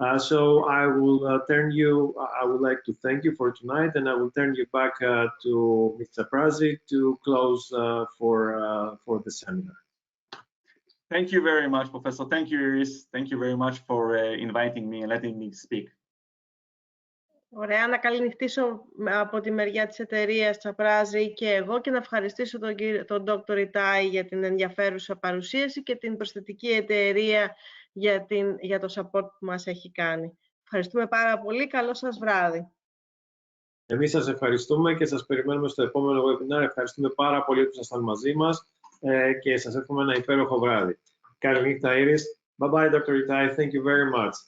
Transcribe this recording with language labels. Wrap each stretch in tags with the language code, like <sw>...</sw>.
<en>So I will I would like to thank you for tonight, and I will turn you back to Mr. Tsaprazis to close for the seminar. Thank you very much, Professor. Thank you, Iris. Thank you very much for inviting me and letting me speak.</en> <el>Ωραία, να καληνυχτήσω από τη μεριά της εταιρείας Τσαπράζη και εγώ, και να ευχαριστήσω τον Dr. Itay για την ενδιαφέρουσα παρουσίαση και την προσθετική εταιρεία για το support που μας έχει κάνει. Ευχαριστούμε πάρα πολύ. Καλό σας βράδυ. Εμείς σας ευχαριστούμε και σας περιμένουμε στο επόμενο webinar. Ευχαριστούμε πάρα πολύ που ήσασταν μαζί μας και σας εύχομαι ένα υπέροχο βράδυ. Καλή νύχτα,</el> <en>Iris. Bye bye, Dr. Itay. Thank you very much.</en>